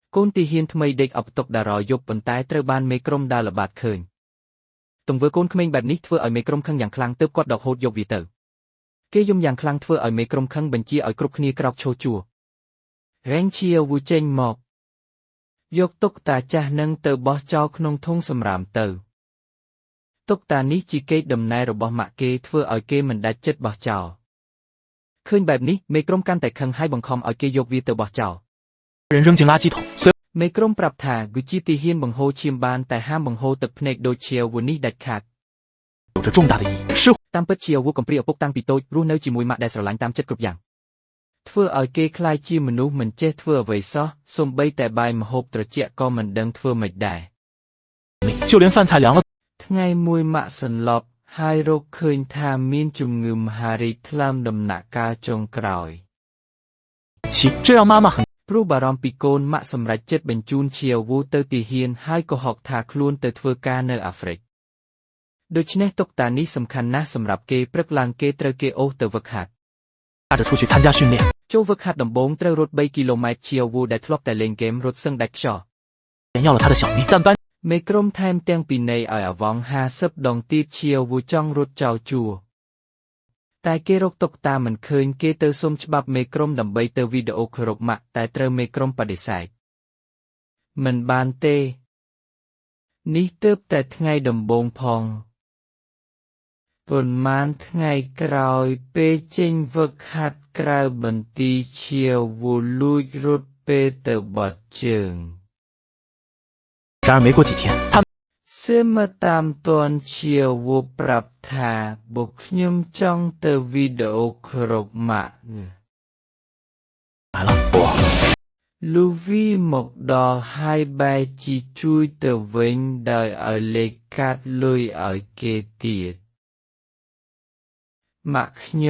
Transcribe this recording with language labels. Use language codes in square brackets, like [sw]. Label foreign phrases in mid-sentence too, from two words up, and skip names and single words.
[km] កូនទីហ៊ានថ្មីដេកអបតុកដារយប់ប៉ុន្តែត្រូវបានមេក្រុមដើរល្បាតឃើញទង្វើកូនក្មេងបែបនេះធ្វើឲ្យមេក្រុមខឹងយ៉ាងខ្លាំងទើបគាត់ដកហូតយកវាទៅគេយំយ៉ាងខ្លាំងធ្វើឲ្យមេក្រុមខឹងបញ្ជាឲ្យគ្រប់គ្នាក្រោកឈរជួររ៉េងឈៀវូចេញមកយកតុកតាចាស់នឹងទៅបោះចោលក្នុងធុងសម្រាមទៅតុកតានេះជាកេរដំណែលរបស់ម៉ាក់គេធ្វើឲ្យគេមិនដាច់ចិត្តបោះចោលឃើញបែបនេះមេក្រុមកាន់តែខឹងហើយបង្ខំឲ្យគេយកវាទៅបោះចោល [zh] 人扔进垃圾桶 [km] មេក្រុមប្រាប់ថាគូជាទីហ៊ានបង្ហូរឈាមបានតែហាមបង្ហូរទឹកភ្នែកដូចឈៀវូនេះដាច់ខាត [zh] 有着重大的意义是 [km] តាមពិតឈៀវវូកំព្រាឪពុកតាំងពីតូចរស់នៅជាមួយម៉ាក់ដែលស្រឡាញ់តាមចិត្តគ្រប់យ៉ាងធ្វើឲ្យគេខ្លាចជាមនុស្សមិនចេះធ្វើអ្វីសោះសូម្បីតែបាយម្ហូបត្រជាក់ក៏មិនដឹងធ្វើម៉េចដែរ [zh] 就连饭菜凉了 [km] ថ្ងៃមួយម៉ាក់សន្លប់ហើយរកឃើញថាមានជំងឺមហារីកថ្លើមដំណាក់កាលចុងក្រោយ [zh] 这让妈妈很 [km] ព្រោះបារម្ភពីកូនម៉ាក់សម្រេចចិត្តបញ្ជូនឈៀវវូទៅទីហ៊ានហើយក៏ហុកថាខ្លួនទៅធ្វើការនៅអាហ្វ្រិកដូច្នេះតុកតានេះសំខាន់ណាស់សម្រាប់គេព្រឹកឡើងគេត្រូវគេអូសទៅវឹកហាត់ [zh] 带着出去参加训练 [km] ចូលវឹកហាត់ដំបូងត្រូវរត់3គីឡូម៉ែត្រឈៀវវូដែលធ្លាប់តែលេងហ្គេមរត់សឹងដាច់ខ្យល់ [zh] 要了他的小命但班 [km] មេក្រុមថែមទាំងពិន័យឲ្យអវង50ដងទៀតឈៀវវូចង់រត់ចោលជួរតែគេរកតុកតាមិនឃើញគេទៅសុំច្បាប់មេក្រុមដើម្បីទៅវីដេអូគោរពម៉ាក់តែត្រូវមេក្រុមបដិសេធមិនបានទេនេះទើបតែថ្ងៃដំបូងផងប៉ុន្មានថ្ងៃក្រោយពេលចេញវឹកហាត់ក្រៅបន្ទីឈៀវវូលួចរត់ពេលទៅបត់ជើង [zh] 然而没过几天他 [km] សើមកតាមទាន់ឈៀវវូប្រាប់ថាបុកខ្ញុំចង់ទៅវីដេអូគោរពម៉ាក់ [zh] 来了我 [km] លូវីមកដល់ហើយបែរជាជួយទៅវិញដោយឲ្យលេខកាត់លុយឲ្យគេទៀតម៉ាក់